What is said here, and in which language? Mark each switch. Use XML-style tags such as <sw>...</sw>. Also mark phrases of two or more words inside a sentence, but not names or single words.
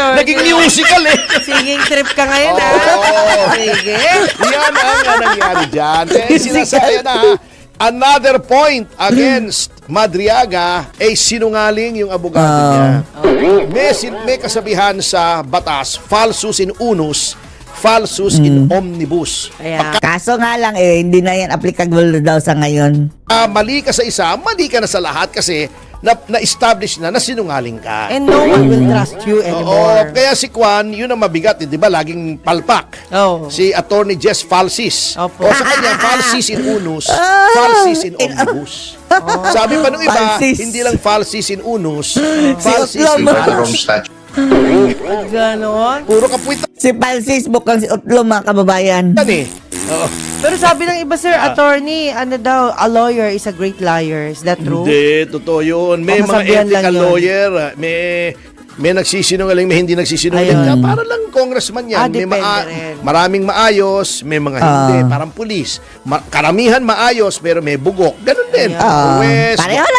<tl>naging musical eh.</tl> <en>Singing trip</en> <tl>ka ngayon, Sige. Yan ang nangyari dyan. Sinasaya na</tl> <en>another point against</en> <tl>Madriaga ay sinungaling yung abogado niya. May kasabihan sa batas,</tl> <la>falsus in unus, falsus in omnibus.</la> <tl>Kaya, Kaso nga lang, hindi na yan applicable daw sa ngayon. Mali ka sa isa, mali ka na sa lahat kasi na-establish na sinungaling ka.</tl> <en>and no one will trust you</en> <tl>Oo,</tl> <en>anymore.</en> <tl>kaya si Kwan, yun ang mabigat, di ba? Laging palpak. Oh. Si Attorney Jess Falsis. Opo. O sa kanya,</tl> <la>falsis in unus, falsis in omnibus.</la> <tl>Sabi pa nung iba, Falsis. hindi lang</tl> <la>falsis in unus, falsis in</la> <tl>Otlom. alus. Ganon. Puro kapwitan Si Palsis, mukhang si Otlo, mga kababayan. eh. Oo. Pero sabi ng iba, sir, attorney, ano daw,</tl> <en>a lawyer is a great liar. Is that true?</en> <tl>Hindi, totoo yun. May mga Kasabihan lang ethical yun. lawyer, may nagsisinungaling, may hindi nagsisinungaling. Ayun. Para lang congressman yan. May Depende rin. maraming maayos, may mga hindi. Parang pulis. Karamihan maayos, pero may bugok. Ganun din. Ayun. Huwes, Pareho lang</tl>